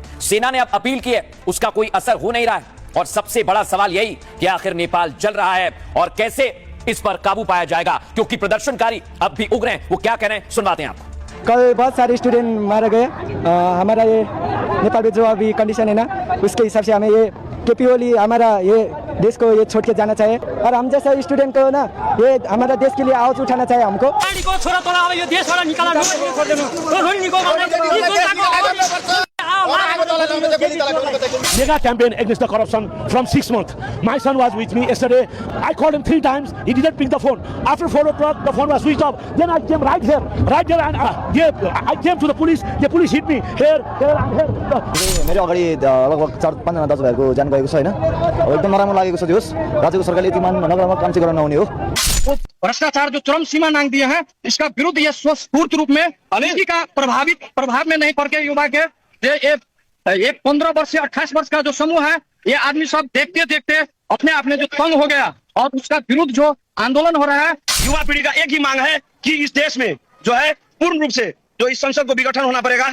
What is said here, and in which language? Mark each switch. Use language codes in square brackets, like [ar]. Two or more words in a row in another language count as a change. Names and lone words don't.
[hi] सेना ने अब अपील की है, उसका कोई असर हो नहीं रहा है। और सबसे बड़ा सवाल यही कि आखिर नेपाल जल रहा है और कैसे इस पर काबू पाया जाएगा, क्योंकि प्रदर्शनकारी अब भी उग्र हैं। वो क्या कह रहे हैं सुनवाते हैं आपको। कल बहुत सारे स्टूडेंट मारे गए। हमारा ये नेपाल में जो अभी कंडीशन है ना, उसके हिसाब से हमें ये केपी ओली हमारा ये देश को ये छोड़ के जाना चाहिए। और हम जैसा स्टूडेंट को ना ये हमारा देश के लिए आवाज उठाना चाहिए हमको। [en] Mega campaign against the corruption from 6 months. My son was with me yesterday. I called him 3 times. He didn't pick the phone. After 4 o'clock, the phone was switched off. Then I came right here, and I came to the police. The police hit me here, and here. [ne] मेरो अगाडि लगभग 4-5 जना दाजुभाइको ज्यान गएको छ हैन। अब एकदम नराम्रो लागेको छ। दियोस् राज्यको सरकारले यति नगरमा काम चाहिँ गर्न नहुने हो। [hi] भ्रष्टाचार जो चरम सीमा नांग दिए हैं, इसका विरुद्ध ये स्वस्फूर्त रूप में किसी का प्रभाव में नहीं पड़ के युवा के ये 15 वर्ष से 28 वर्ष का जो समूह है, ये आदमी सब देखते देखते अपने आप में जो तंग हो गया। और उसका विरुद्ध जो आंदोलन हो रहा है, युवा पीढ़ी का एक ही मांग है कि इस देश में जो है पूर्ण रूप से जो इस संसद को विघटन होना पड़ेगा।